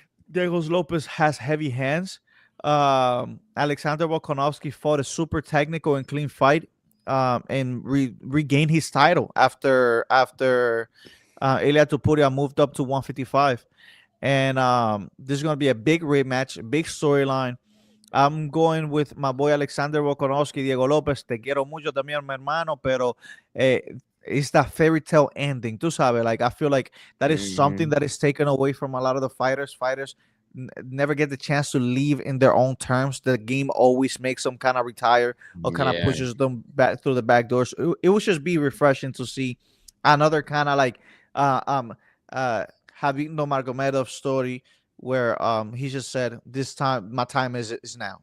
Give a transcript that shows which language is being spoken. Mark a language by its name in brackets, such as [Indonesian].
[English] Diego Lopez has heavy hands. Alexander Volkanovski fought a super technical and clean fight. And regained his title after Ilia Topuria moved up to 155. And this is going to be a big rematch, big storyline. I'm going with my boy Alexander Volkanovski, Diego Lopez. [Spanish] Te quiero mucho también, mi hermano, pero [English] it's that fairy tale ending. [Spanish] Tú sabes, [English] like, I feel like that is something that is taken away from a lot of the fighters. Fighters never get the chance to leave in their own terms. The game always makes them kind of retire or kind of pushes them back through the back doors. It would just be refreshing to see another kind of like Habib Nurmagomedov story where he just said, this time my time is now.